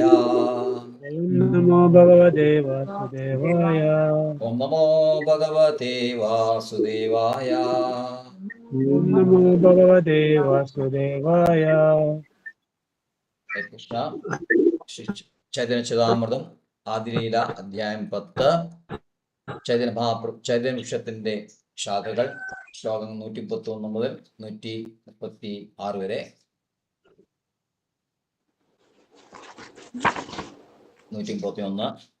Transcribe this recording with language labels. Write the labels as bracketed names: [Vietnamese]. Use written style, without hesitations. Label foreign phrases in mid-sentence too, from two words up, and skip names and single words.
[Sanskrit] ओम नमो भगवते वासुदेवाय। ओम नमो भगवते वासुदेवाय। ओम नमो भगवते वासुदेवाय। हरे कृष्ण। [Malayalam] चैतन्य चरितामृतം ആദിലീല അധ്യായം 10 ചൈതന്യ വൃക്ഷത്തിന്റെ ശാഖകൾ ശ്ലോകം 131 മുതൽ 136 വരെ. 131.